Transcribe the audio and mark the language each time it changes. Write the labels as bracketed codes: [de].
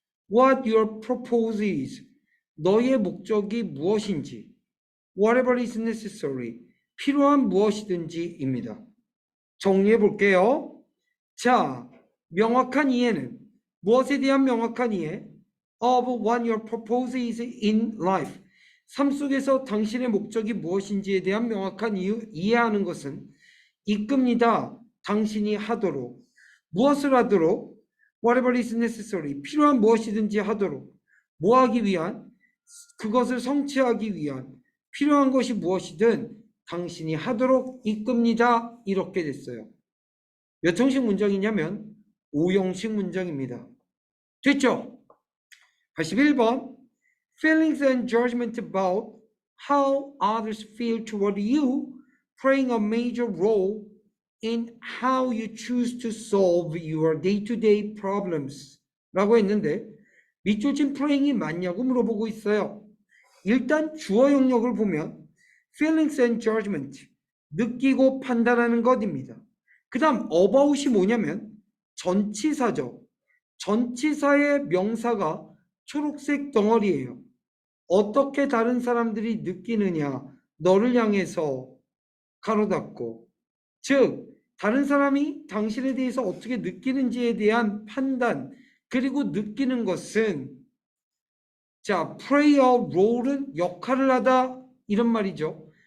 [en] What your purpose is. [ko] 너의 목적이 무엇인지. [en] Whatever is necessary. [ko] 필요한 무엇이든지입니다. 정리해 볼게요. 자, 명확한 이해는 무엇에 대한 명확한 이해? [en] Of what your purpose is in life. [ko] 삶 속에서 당신의 목적이 무엇인지에 대한 명확한 이해하는 것은 이끕니다. 당신이 하도록. 무엇을 하도록? [en] Whatever is necessary. [ko] 필요한 무엇이든지 하도록. 뭐 하기 위한? 그것을 성취하기 위한. 필요한 것이 무엇이든 당신이 하도록 이끕니다. 이렇게 됐어요. 몇 형식 문장이냐면 5형식 문장입니다. 됐죠? [en] 81번 Feelings and judgment about how others feel toward you playing a major role in how you choose to solve your day-to-day problems [ko] 라고 했는데 밑줄 친 playing이 맞냐고 물어보고 있어요. 일단 주어 영역을 보면 feelings and judgment 느끼고 판단하는 것입니다. 그 다음 about이 뭐냐면 전치사죠. 전치사의 명사가 초록색 덩어리예요. 어떻게 다른 사람들이 느끼느냐 너를 향해서 가로 닫고 즉 다른 사람이 당신에 대해서 어떻게 느끼는지에 대한 판단 그리고 느끼는 것은 자 play a role은 역할을 하다 이런 말이죠.